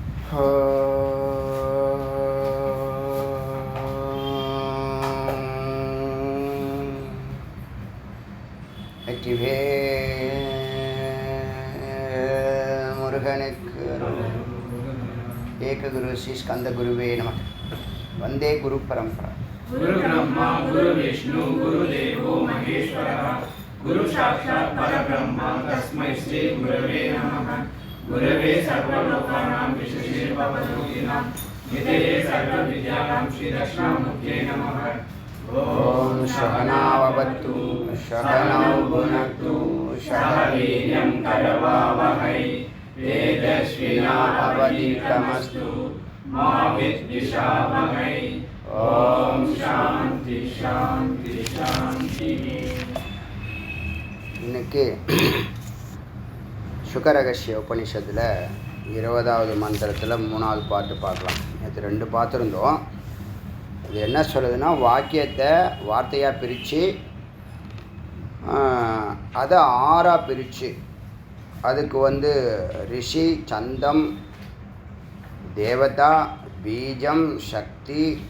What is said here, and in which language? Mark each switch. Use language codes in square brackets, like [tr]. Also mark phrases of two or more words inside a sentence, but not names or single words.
[sa] முருகனுக்கு एक गुरु श्री स्कन्द गुरवे नम. वन्दे गुरु परम्परा. गुरु ब्रह्मा गुरु विष्णु गुरु देवो महेश्वरः गुरु साक्षात् परब्रह्म तस्मै श्री गुरवे नमः. गुरवे सर्वलोकानां विशेषे भवतोऽखिलां निधये सर्वविद्यानां श्री दक्षिणामूर्तये नमः. ओम सहनाववतु सहनौ भुनक्तु सह वीर्यं करवावहै तेजस्विनावधीतमस्तु मा विद्विषावहै. ओम शांति शांति शांति. [ta] இன்னைக்கு சுகரகசிய உபனிஷத்தில் 20வது மந்திரத்தில் 3வது பாட்டு பார்க்கலாம். நேற்று 2 பார்த்துருந்தோம். இது என்ன சொல்லுதுன்னா, வாக்கியத்தை வார்த்தையாக பிரித்து அதை 6ஆக பிரித்து அதுக்கு ரிஷி, சந்தம், தேவதா, பீஜம், சக்தி,